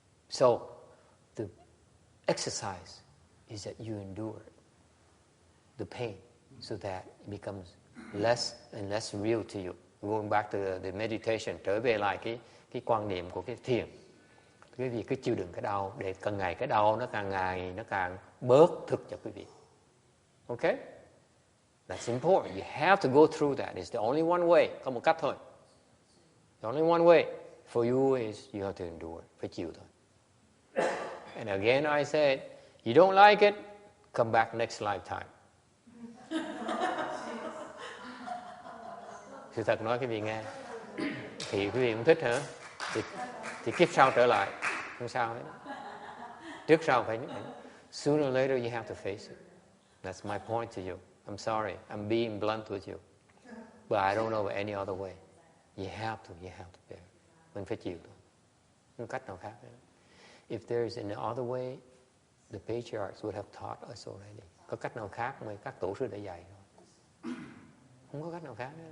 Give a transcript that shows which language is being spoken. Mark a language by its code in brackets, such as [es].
[en] So the exercise is that you endure the pain so that it becomes less and less real to you. Going back to the meditation, [vi] trở về lại cái quan niệm của cái thiền. Quý vị cứ chịu đựng cái đau để càng ngày cái đau nó càng bớt thực cho quý vị. [en] Okay? That's important. You have to go through that. It's the only one way. [vi] Có một cách thôi. [en] The only one way for you is you have to endure. [vi] Phải chịu thôi. [en] And again I said, you don't like it, come back next lifetime. [vi] Sự thật nói quý vị nghe. Thì quý vị cũng thích hả? Thì kiếp sau trở lại, không sao hết. Trước sau phải. [en] Sooner or later you have to face it. That's my point to you. I'm sorry, I'm being blunt with you. But I don't know any other way. You have to bear. [vi] Mình phải chịu thôi. Không cách nào khác nữa. [en] If there's an other way, the patriarchs would have taught us already. [vi] Có cách nào khác mà các tổ sư đã dạy rồi. Không có cách nào khác nữa.